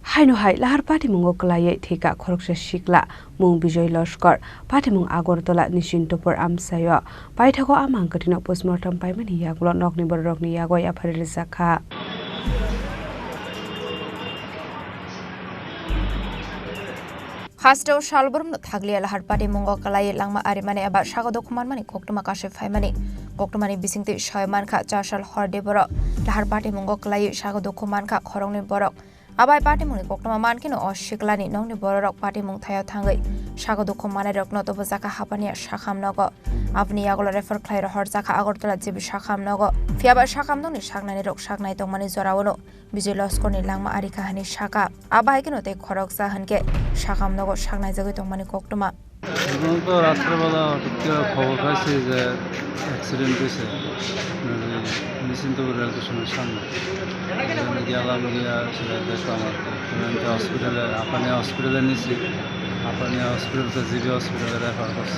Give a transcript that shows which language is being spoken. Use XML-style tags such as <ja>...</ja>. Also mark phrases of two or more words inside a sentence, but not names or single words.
<trp>হাইনোহাই লাহার পাটিমুঙ্গ কলাইয়ে ঠিকা খরকসা শিকলা মুং বিজয় লস্কর পাটিমুং আগরতলা নিশ্চিন্তপুর আমসায় পাইথাগো আমাং কঠিন পোস্টমর্টম পাইমানি ইয়াগুলো নকনি বড় রকনি ইয়াগো ইয়াফারিল জাখা Hasteo shalborum no thagli lahar pati mungo kalai langma arimani aba sagodo kumanmani koktuma kashe faimani koktumani bisingti shoyman kha chashal horde borok lahar pati mungo kalai sagodo kuman kha khorongni borok abai pati muni koktuma mankino oshiklani nongni borok pati mung thaya thangai sagodo kumane rokno to bojaka hapania shakham nogo apni yagolo refer khlaira horjaka agortola jibi shakham nogo fiaba shakham noni shagnani rok shagnai tongmani jorawono bijay loskorni langma ari kahani shaka abai kino te khorok sahanke শাখাম নগর শাকনাই জায়গায় তংমানি কোকটমা</trp> <bn>তো রাত্রেবেলা খবর পাইছি যে অ্যাক্সিডেন্ট হয়েছে নিশ্চিন্তপুর রেল স্টেশনের সামনে গেলাম গিয়া সেটা দেখলাম আর কি হসপিটালে আপানিয়া হসপিটালে নিছি আপানিয়া হসপিটাল তো জিবি হসপিটালে রেফার করছে।</bn>